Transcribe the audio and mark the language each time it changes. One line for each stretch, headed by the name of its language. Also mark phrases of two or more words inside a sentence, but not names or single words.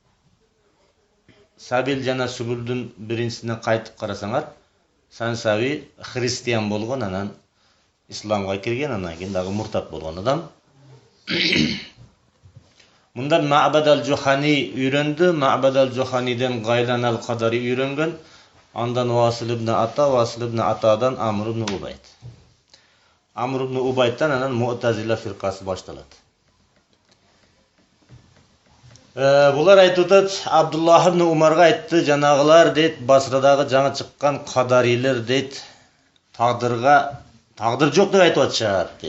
Kyrgyz: Сабил жана Сүбүлдүн биринчисине кайтып карасаңар, Сансави христиан болгон, анан исламга кирген, анан кийин дагы муртат болгон адам. Мындан Маъбад ал-Жухани үйрөндү, Маъбад ал-Жуханиден Гайлан ал-Кадари үйрөнгөн, андан Васил ибн Ата, Васил ибн Атадан Амр ибн Убайд. Амр ибн Убайдтан анан Муътазила фиркасы башталат. Булар айтып атат, Абдуллах ибн Умарга айтты, жанагылар дейт, Басрадагы жаңы чыккан кадарилер дейт, тагдыр жок деп айтып атышат дейт.